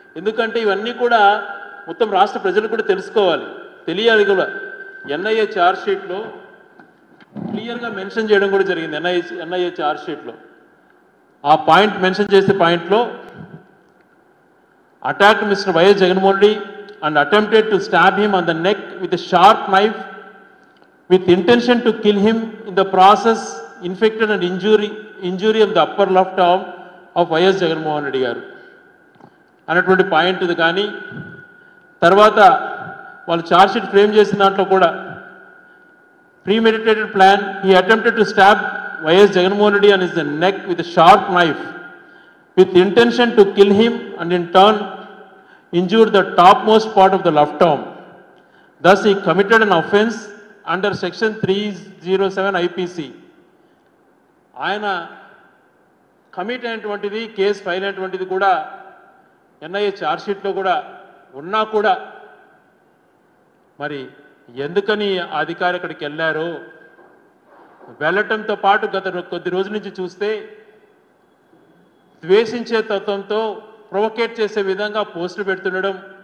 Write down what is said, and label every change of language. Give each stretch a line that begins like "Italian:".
Telugu: ఎందుకంటే ఇవన్నీ కూడా మొత్తం రాష్ట్ర ప్రజలు కూడా తెలుసుకోవాలి, తెలియాలి కూడా. ఎన్ఐఏ ఛార్జ్షీట్లో క్లియర్గా మెన్షన్ చేయడం కూడా జరిగింది. ఎన్ఐఏ ఛార్జ్షీట్లో ఆ పాయింట్ మెన్షన్ చేసే పాయింట్లో
English: attacked Mr. Y.S. Jagannamohan Reddy and attempted to stab him on the neck with a sharp knife with intention to kill him, in the process inflicted an injury of the upper left arm of Y.S.
Telugu: Jagannamohan Reddy garu అన్నటువంటి point ఇది. కానీ తర్వాత వాళ్ళు charge sheet frame చేసిన దాంట్లో కూడా premeditated plan,
English: he attempted to stab Y.S. Jagannamohan Reddy on his neck with a sharp knife with intention to kill him and in turn injured the topmost part of the left arm. Thus he committed an offence under section 307 IPC.
Telugu: ఆయన commit అయినటువంటిది, case file అయినటువంటిది కూడా NIA ఛార్జ్షీట్లో కూడా ఉన్నా కూడా మరి ఎందుకని అధికారి అక్కడికి వెళ్ళారో వెళ్ళటంతో పాటు గత కొద్ది రోజుల నుంచి చూస్తే ద్వేషించే తత్వంతో ప్రొవోకేట్ చేసే విధంగా పోస్టులు పెడుతుండడం,